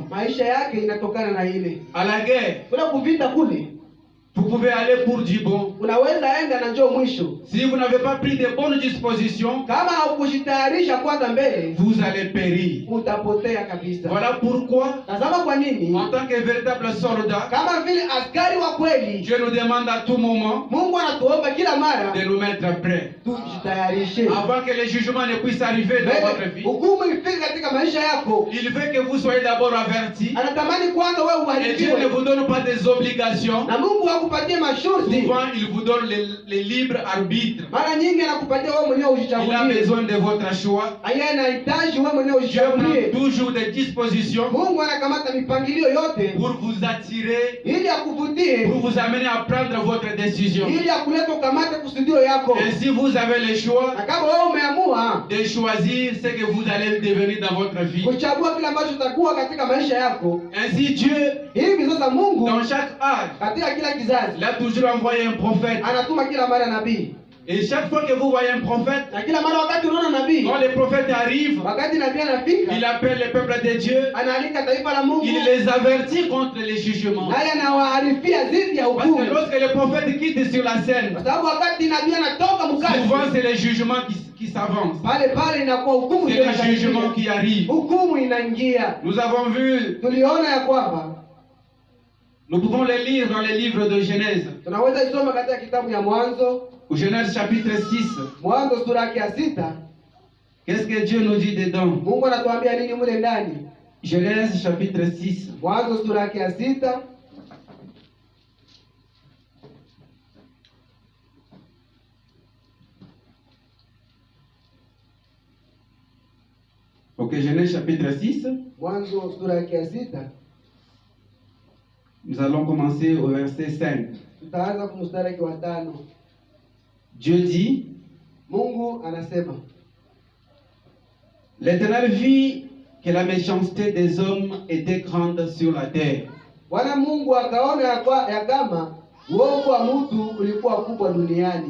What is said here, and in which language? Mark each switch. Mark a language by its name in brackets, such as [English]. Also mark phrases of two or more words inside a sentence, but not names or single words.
[Swahili] maisha yake inatokana na ile. [French] À la guerre, [Swahili] Kuna kuvita kule, [French] vous pouvez aller pour du bon. [Swahili] unaweza enda na njoo mwisho. [French] Si vous n'avez pas pris de bonnes dispositions, [Swahili] Kama haukujitayarisha kwanza mbele, [French] vous allez périr. [Swahili] utapotea kabisa. [French] Voilà pourquoi, [Swahili] Tazama kwa nini, [French] en tant que véritable soldat, [Swahili] kama vile askari wa kweli, [French] Dieu nous demande à tout moment [Swahili] Mungu anatuomba kila mara [French] de nous mettre prêts. [Swahili] tujitayarishe [French] Avant que les jugements ne puissent arriver dans votre [Swahili] mbele [French] vie, [Swahili] hukumu ifike katika maisha yako. [French] il veut que vous soyez d'abord avertis. [Swahili] Anatamani kwanza wewe [French] Et Dieu ne [Swahili] uharibiwe, [French] vous donne pas des obligations. [Swahili] na Mungu akupatie masharti. [French] Souvent, il vous donne les libres arbitres. [Swahili] Mara nyingi anakupatia wewe mwenyewe [French] Il a [Swahili] ujichagulie. [French] besoin de votre choix. [Swahili] Yeye anahitaji wewe mwenyewe [French] Dieu prend [Swahili] ujichagulie. [French] toujours des dispositions [Swahili] Mungu anakamata mipangilio yote [French] pour vous attirer, [Swahili] ili akuvutie, [French] pour vous amener à prendre votre décision. [Swahili] ili akulete ukamate kusudio yako. [French] Et si vous avez le choix [Swahili] Na kama wewe umeamua [French] de choisir ce que vous allez devenir dans votre vie, [Swahili] kuchagua kile ambacho utakuwa katika maisha yako, [French] ainsi Dieu, [Swahili] hivi sasa Mungu [French] dans chaque âge, [Swahili] katika kila kizazi [French] il a toujours envoyé un prophète. [Swahili] anatuma kila mara nabii, [French] Et chaque fois que vous voyez un prophète, [Swahili] na kila mara wakati unaona nabii, [French] quand le prophète arrive, [Swahili] wakati nabii anafika, [French] il appelle le peuple de Dieu, [Swahili] anaalika taifa la Mungu, [French] il les avertit contre les jugements. [Swahili] naye anawaarifia dhidi ya [French] Parce [Swahili] hukumu, [French] que lorsque le prophète quitte sur la scène, [Swahili] kwa sababu wakati nabii anatoka mkazi, [French] souvent c'est les jugements qui s'avancent. [Swahili] pale pale inakuwa hukumu [French] C'est [Swahili] ndio [French] les [Swahili] inakaribia. [French] jugements qui arrivent. [Swahili] Hukumu inaingia. [French] Nous avons vu, [Swahili] Tuliona ya kwamba [French] nous pouvons les lire dans les livres de Genèse. [Swahili] tunaweza isoma katika kitabu ya Mwanzo, [French] Au Genèse chapitre 6. [Swahili] Mwanzo sura yake ya 6. [French] Qu'est-ce que Dieu nous dit dedans? [Swahili] Mungu anatuambia nini mule ndani? [French] Genèse chapitre 6. [Swahili] Mwanzo sura yake ya 6. [French] Ok, Genèse chapitre 6. [Swahili] Mwanzo sura yake ya 6. [French] Nous allons commencer au verset 5. [Swahili] Tutaanza kumstari wa 5. [French] Dieu dit, [Swahili] Mungu anasema, [French] l'Éternel vit que la méchanceté des hommes était grande sur la terre, [Swahili] Bwana Mungu akaona ya kama uovu wa mtu ulikuwa kubwa duniani,